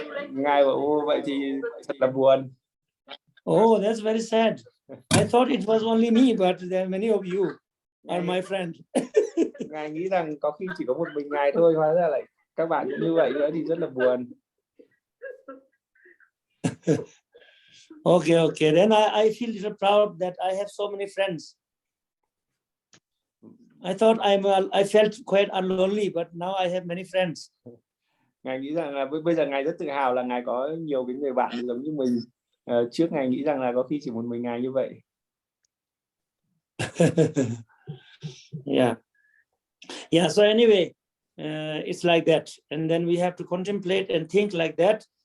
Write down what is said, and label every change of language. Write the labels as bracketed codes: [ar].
[vi] Ngài bảo vậy thì thật là buồn. [en] Oh, that's very sad. I thought it was only me, but there are many of you are my friend. [vi] Ngài nghĩ rằng có khi chỉ có một mình Ngài thôi, hóa ra lại các bạn cũng như vậy nữa thì rất là buồn. [en] Okay. Then I feel little proud that I have so many friends. I thought I felt quite lonely, but now I have many friends. [vi] Ngài nghĩ rằng là bây giờ Ngài rất tự hào là Ngài có nhiều cái người bạn giống như mình. Trước Ngài nghĩ rằng là có khi chỉ một mình Ngài như vậy. [en] Yeah. So anyway, it's like that, and then we have to contemplate and think like that.